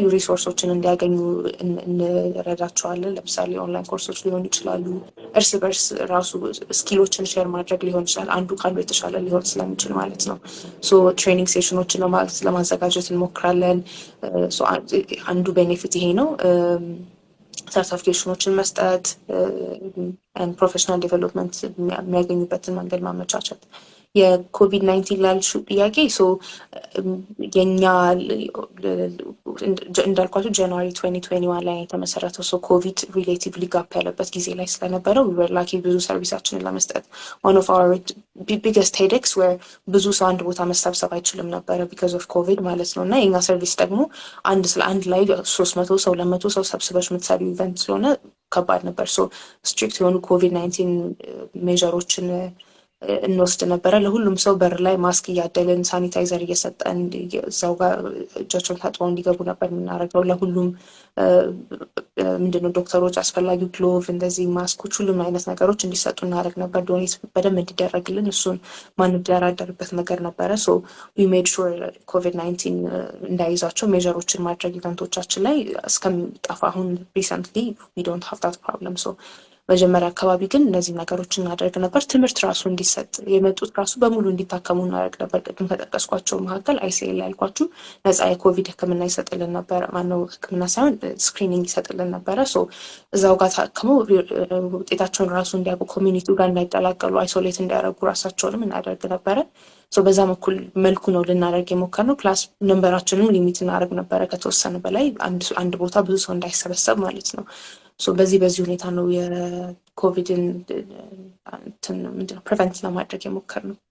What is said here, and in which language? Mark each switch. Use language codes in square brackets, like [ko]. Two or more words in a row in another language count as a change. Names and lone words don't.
[am] ሪሶርሶችን እንዲያገኙ እንረዳቸዋለን ለምሳሌ [en] online courses [am] ሊሆኑ ይችላሉ እርስ በርስ ራሱ [en] skills share [am] ማድረግ ሊሆን ይችላል አንዱ ካሉ የተሻለ ሊሆን ስለሚችል ማለት ነው ሶ [en] training sessions [am] ለማዘጋጀት እንሞክራለን ሶ አንዱ ቤኔፊት ይሄ ነው ሰርቲፊኬሽኖችን መስጠት [en] professional development [am] የሚያገኙበትን መንገድ ማመቻቸት የኮቪድ-19 ላልሹ ጥያቄ ሶ የኛ እንዳልኳችሁ ጃንዋሪ 2021 ላይ የተመሰረተው ሶ [en] covid relatively gap [am] ያለበት ጊዜ ላይ ስለነበረው [en] we were lucky [am] ብዙ ሰርቪሳችንን ለመስጠት [en] one of our biggest headaches were [am] ብዙ ሰው አንድ ቦታ መሰብሰብ አይችልም ነበረ [en] because of covid [am] ማለት ነው እና የኛ ሰርቪስ ደግሞ አንድ ላይ 300 ሰው 200 ሰው ሰብስበሽ የምትሰሪው ኢቨንት ስለሆነ ከባድ ነበር ሶ ስትሪክት የሆኑ [en] covid-19 measures [am] እንወስድ ነበረ ለሁሉም ሰው በር ላይ ማስክ እያደልን ሳኒታይዘር እየሰጠን እዛው ጋር እጃቸውን ታጥበው እንዲገቡ ነበር የምናደርገው ለሁሉም ምንድነው ዶክተሮች አስፈላጊ ግሎቭ እንደዚህ ማስኮች ሁሉም አይነት ነገሮች እንዲሰጡ እናደርግ ነበር ዶኔት በደንብ እንዲደረግልን እሱን ማንደራደርበት ነገር ነበረ ሶ [en] we made sure covid-19 [am] እንዳይዛቸው ሜዠሮችን ማድረግ ኢቨንቶቻችን ላይ እስከሚጠፋ አሁን [en] recently we don't have that problem so [am] መጀመሪያ አካባቢ ግን እነዚህ ነገሮችን እናደርግ ነበር ትምህርት ራሱ እንዲሰጥ የመጡት ራሱ በሙሉ እንዲታከሙ እናደርግ ነበር ቅድም ከጠቀስኳቸው መካከል አይሲኤል ያልኳችሁ ነፃ የኮቪድ ህክምና ይሰጥልን ነበር ማነው ህክምና ሳይሆን ስክሪኒንግ ይሰጥልን ነበረ ሶ እዛው ጋር ታከሙ ውጤታቸውን ራሱ እንዲያውቁ ኮሚኒቲው ጋር እንዳይጠላቀሉ አይሶሌት እንዲያደርጉ ራሳቸውንም እናደርግ ነበረ ሶ በዛ መልኩ ነው ልናደርግ የሞከርነው [en] plus numbers limit [am] እናደርግ ነበረ ከተወሰነ በላይ አንድ ቦታ ብዙ ሰው እንዳይሰበሰብ ማለት ነው ሶ በዚህ ሁኔታ ነው የኮቪድን ምንድነው ፕሪቨንት ለማድረግ የሞከርነው